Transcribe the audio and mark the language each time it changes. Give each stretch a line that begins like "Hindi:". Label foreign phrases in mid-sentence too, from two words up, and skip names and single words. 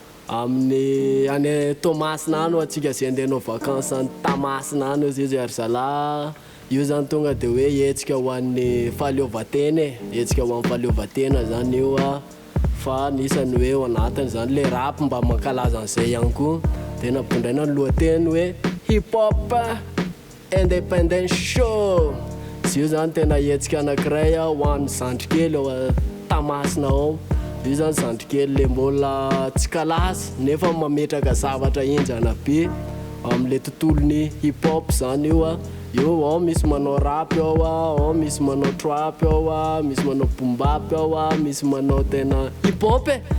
Malagasy: Amin'ny any Tomasina any atsika zay andehanao vacances any Tamasina any zay zay ary zalahy. Io zany tonga de hoe hetsika ho an'ny fahaleovan-tena e, hetsika ho an'ny fahaleovan-tena zany io a. Fa nisany hoe ao anatiny zany le rap mba mankalaza an'izay ihany koa. De nampondraina ny lohateny hoe
English: hip hop independent show.
Malagasy: Izy io zany tena hetsika anankiray a, ho an'ny zandrikely ao a Tamasina ao. Io zany zandrikely le mbola tsy kalaza, nefa mametraka zavatra henjana be am'le tontolon'ny
English: hip hop
Malagasy: zany io a. Io ao misy manao rap ao a, ao misy manao trap ao a, misy manao
English: boom bap
Malagasy: ao a, misy manao tena
English: hip hop
Malagasy: e.